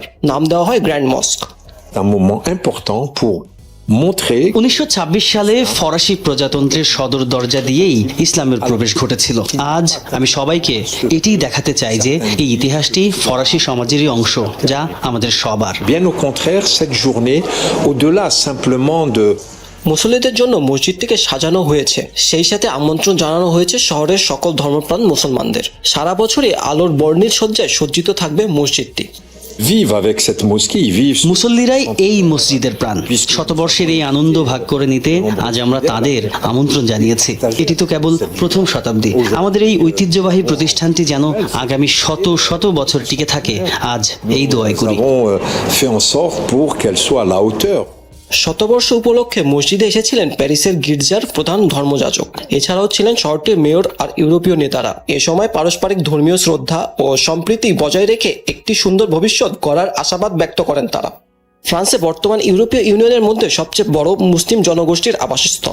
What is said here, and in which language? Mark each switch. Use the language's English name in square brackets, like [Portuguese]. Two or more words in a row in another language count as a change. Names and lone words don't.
[Bangla] নাম দেওয়া হয় গ্র্যান্ড মস্ক। 1926 সালে ফরাসি প্রজাতন্ত্রের সদর দরজা দিয়েই ইসলামের প্রবেশ ঘটেছিল। আজ আমি সবাইকে এটি দেখাতে চাই যে এই ইতিহাসটি ফরাসি সমাজেরই অংশ, যা আমাদের সবার। [French] Bien au contraire, cette journée, au-delà simplement de [Bangla] মুসল্লিদের জন্য মসজিদটিকে সাজানো হয়েছে, সেই সাথে আমন্ত্রণ জানানো হয়েছে শহরের সকল ধর্মপ্রাণ মুসলমানদের। সারা বছরই আলোর বর্ণিল সজ্জায় সজ্জিত থাকবে মসজিদটি। [French] vivre avec cette mosquée, ils vivent. [Bangla] মুসল্লিরাই এই মসজিদের প্রাণ। শতবর্ষের এই আনন্দ ভাগ করে নিতে আজ আমরা তাদের আমন্ত্রণ জানিয়েছি। এটি তো কেবল প্রথম শতাব্দী। আমাদের এই ঐতিহ্যবাহী প্রতিষ্ঠানটি যেন আগামী শত শত বছর টিকে থাকে, আজ এই দোয়াই করি। [French] Nous avons fait en sorte pour qu'elle soit à la hauteur. [Bangla] শতবর্ষ উপলক্ষে মসজিদে এসেছিলেন প্যারিসের গির্জার প্রধান ধর্মযাজক। এছাড়াও ছিলেন শহরটির মেয়র আর ইউরোপীয় নেতারা। এ সময় পারস্পরিক ধর্মীয় শ্রদ্ধা ও সম্প্রীতি বজায় রেখে একটি সুন্দর ভবিষ্যৎ গড়ার আশাবাদ ব্যক্ত করেন তারা। ফ্রান্সে বর্তমান ইউরোপীয় ইউনিয়নের মধ্যে সবচেয়ে বড় মুসলিম জনগোষ্ঠীর আবাসস্থল।